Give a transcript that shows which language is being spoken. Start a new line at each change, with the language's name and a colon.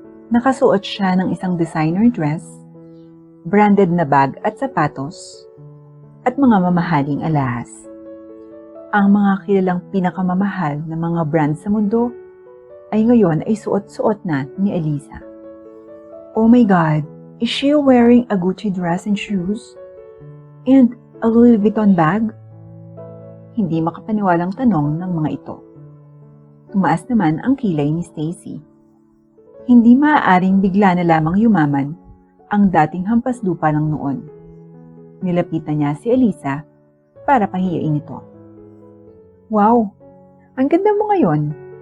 Filipino: Nakasuot siya ng isang designer dress, branded na bag at sapatos, at mga mamahaling alahas. Ang mga kilalang pinakamamahal na mga brand sa mundo ay ngayon ay suot-suot na ni Elisa.
English: Oh my God! Is she wearing a Gucci dress and shoes? And a Louis Vuitton bag?
Filipino: Hindi makapaniwalang tanong ng mga ito. Tumaas naman ang kilay ni Stacy. Hindi maaaring bigla na lamang yumaman ang dating hampas lupa ng noon. Nilapitan niya si Elisa para pahiyain ito. Wow! Ang ganda mo ngayon.